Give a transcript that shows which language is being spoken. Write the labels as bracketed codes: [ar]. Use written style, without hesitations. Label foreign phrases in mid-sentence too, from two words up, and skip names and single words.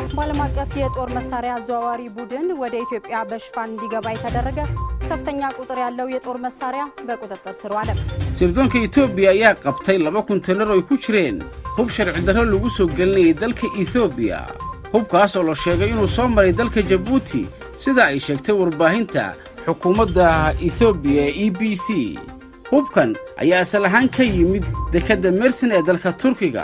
[am] የዓለም አቀፍ የጦር መሳሪያ አዘዋዋሪ ቡድን ወደ ኢትዮጵያ በሽፋን እንዲገባ የተደረገ ከፍተኛ ቁጥር ያለው የጦር መሳሪያ በቁጥጥር ስር ዋለ። [so] sirdoonka Ethiopia ayaa qabtay 2 kuntener oo ku jireen hub sharci darro lagu soo gelinayay dalka Ethiopia. hubkaas oo la sheegay inuu soo maray dalka Djibouti sida ay sheegtay warbaahinta xukuumadda Ethiopia EBC. hubkan ayaa asal ahaan ka yimid dekadda Mersin ee dalka Turkiga.